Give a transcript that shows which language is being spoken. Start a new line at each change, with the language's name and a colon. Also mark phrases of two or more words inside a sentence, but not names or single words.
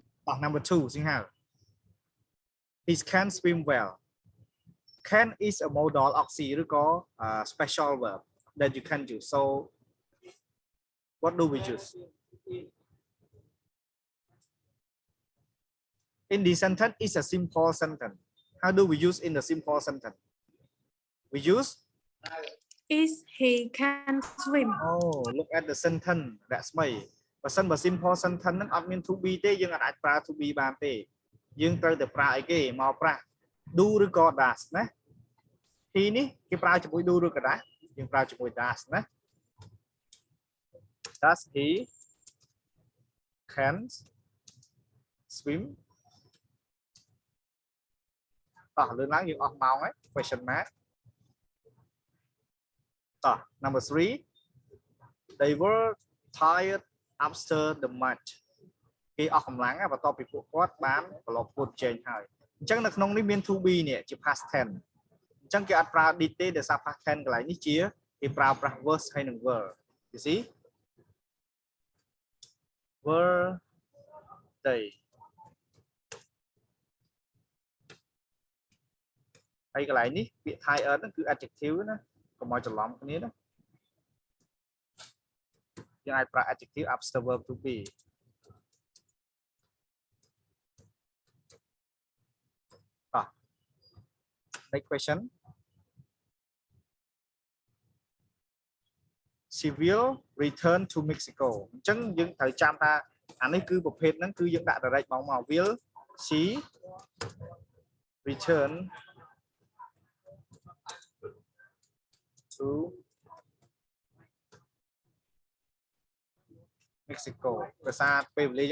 English: number 2 see how he can swim well can is a modal of C ឬក៏ special verb that you can use so what do we use in this sentence is a simple sentence how do we use in the simple sentence we use Is he can swim oh look at the sentence that's me
Khmer: បើសិនបើ
English: simple sentence
Khmer: ហ្នឹងអត់មាន
English: to be
Khmer: ទេយើងអាចប្រើ
English: to be
Khmer: បានទេយើងត្រូវតែប្រើអីគេមកប្រាស់ do ឬក៏ does ណា he នេះគេប្រើជាមួយ do ឬក៏ does យើងប្រើជាមួយ does ណា
English: does he can swim
Khmer: តោះលើឡើងយើងអស់ម៉ោងហើយ
English: question mark តោះ number 3 they were tired after the match
Khmer: គេអស់កម្លាំងបន្ទាប់ពីពួកគាត់បានប្រឡប់ពួតជែងហើយអញ្ចឹងនៅក្នុងនេះមាន
English: to be
Khmer: នេះជា
English: past tense
Khmer: អញ្ចឹងគេអត់ប្រើ did ទេដោយសារ
English: past tense
Khmer: កន្លែងនេះជាគេប្រើប្រាស់ was ហើយនឹង
English: were you see were they
Khmer: ហើយកន្លែងនេះពាក្យ tired ហ្នឹងគឺ adjective ណាកុំឲ្យច្រឡំគ្នាណា យើងអាចប្រើ
English: adjective after verb to be next question she will return to Mexico
Khmer: អញ្ចឹងយើងត្រូវចាំថាអានេះគឺប្រភេទហ្នឹងគឺយើងដាក់ direct មក
English: will she return to Mexico
Khmer: ភាសាពេលវេលាយើង